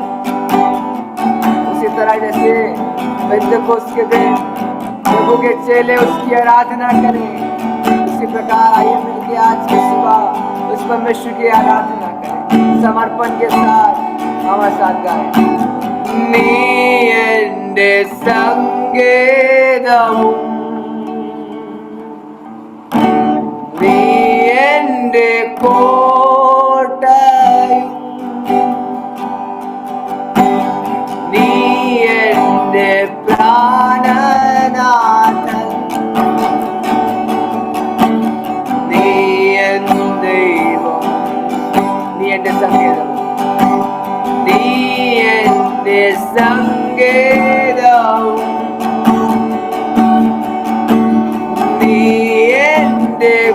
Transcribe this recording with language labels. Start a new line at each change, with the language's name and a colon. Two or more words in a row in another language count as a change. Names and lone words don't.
Hindi: उसी तरह जैसे पेंतेकोस्त के दिन प्रभु के चेले उसकी आराधना करें, उसी प्रकार आइए मिलके आज की सुबह उस परमेश्वर की आराधना करें, समर्पण के साथ हमारे साथ गाएं।
Malayalam: നീ എന്റെ സങ്കേതവും നീ എന്റെ കോട്ടയും നീ എന്റെ പ്രാണനാഥൻ നീ എൻ ദൈവം നീ എന്റെ സങ്കേതം നീ എന്റെ സങ്കേതവും നീ എന്റെ